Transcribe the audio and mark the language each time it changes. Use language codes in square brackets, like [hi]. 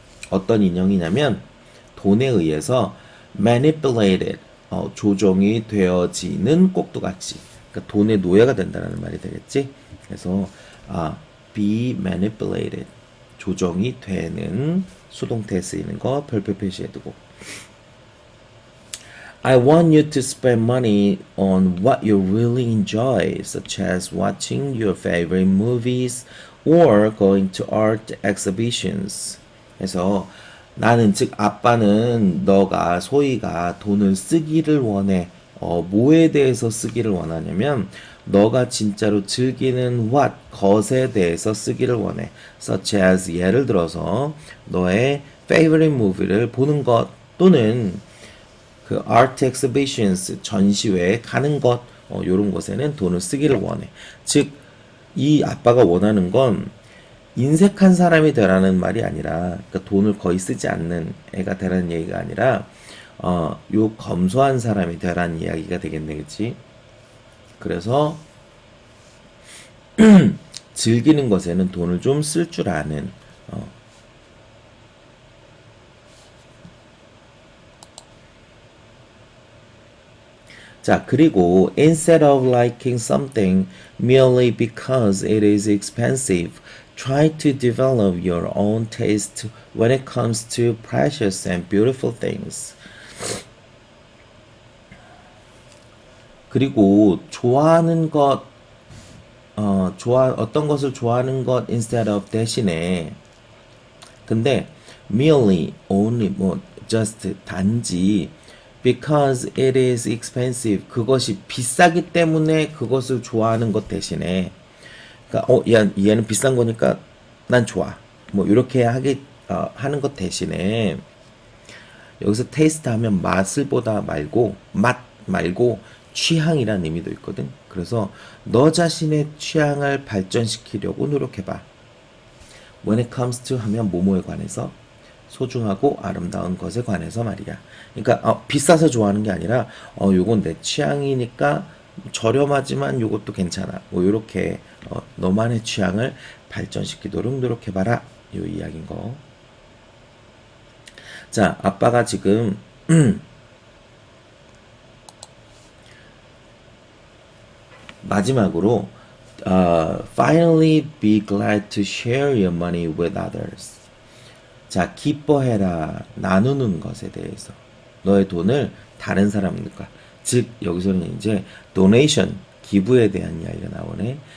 [ko] 어떤 인형이냐면 돈에 의해서 manipulated, 조종이 되어지는 꼭두각시. 그러니까 돈의 노예가 된다는 말이 되겠지. 그래서 be manipulated, 조종이 되는 수동태에 쓰이는 거 별표 표시해두고. [en] I want you to spend money on what you really enjoy, such as watching your favorite movies or going to art exhibitions. [ko] 그래서 나는, 즉 아빠는 소희가 돈을 쓰기를 원해. 뭐에 대해서 쓰기를 원하냐면 너가 진짜로 즐기는 what, 것에 대해서 쓰기를 원해. such as 예를 들어서 너의 favorite movie를 보는 것 또는 그 art exhibitions 전시회에 가는 것 요런 것에는 돈을 쓰기를 원해. 즉 이 아빠가 원하는 건 인색한 사람이 되라는 말이 아니라 그러니까 돈을 거의 쓰지 않는 애가 되라는 얘기가 아니라 요 검소한 사람이 되라는 이야기가 되겠네, 그치? 그래서 즐기는 것에는 돈을 좀 쓸 줄 아는 자, 그리고 [en] instead of liking something merely because it is expensive, try to develop your own taste when it comes to precious and beautiful things. [ko] 그리고 좋아하는 것, 어떤 것을 좋아하는 것 instead of 대신에 근데 merely, only, 뭐 just 단지 [en] because it is expensive [ko] 그것이 비싸기 때문에 그것을 좋아하는 것 대신에 그러니까 얘는 비싼 거니까 난 좋아 뭐 이렇게 하는 것 대신에 여기서 테이스트 하면 맛을 보다 말고 맛 말고 취향이라는 의미도 있거든. 그래서 너 자신의 취향을 발전시키려고 노력해봐. [en] When it comes to [ko] 하면 뭐뭐에 관해서 소중하고 아름다운 것에 관해서 말이야. 그러니까 비싸서 좋아하는 게 아니라 요건 내 취향이니까 저렴하지만 요것도 괜찮아. 뭐 요렇게 너만의 취향을 발전시키도록 노력해봐라. 요 이야기인 거. 자, 아빠가 지금 마지막으로 [en] finally be glad to share your money with others. [ko] 자, 기뻐해라. 나누는 것에 대해서. 너의 돈을 다른 사람들과. 즉, 여기서는 이제 donation, 기부에 대한 이야기가 나오네.